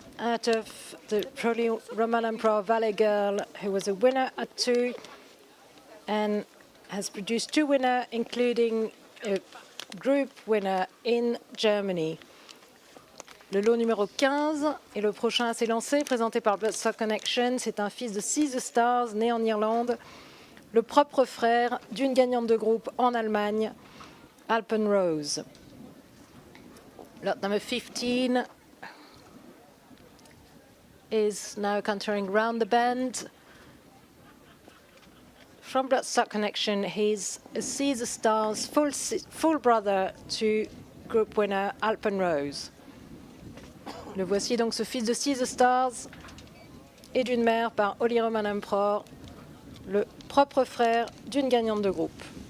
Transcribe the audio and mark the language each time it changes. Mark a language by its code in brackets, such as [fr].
[en] out of the Holy Roman Emperor Valley Girl, who was a winner at 2 and has produced 2 winners, including a group winner in Germany. [fr] Le lot numéro 15 est le prochain à s'élancer, présenté par Bloodstock Connection. C'est un fils de Seize Stars, né en Irlande, le propre frère d'une gagnante de groupe en Allemagne, Alpenrose. [en] Lot number 15 is now cantering round the bend. From Bloodstock Connection, he's a Seize Stars full brother to group winner Alpenrose. [fr] Le voici donc, ce fils de Seize Stars et d'une mère par Holy Roman Emperor, le propre frère d'une gagnante de groupe.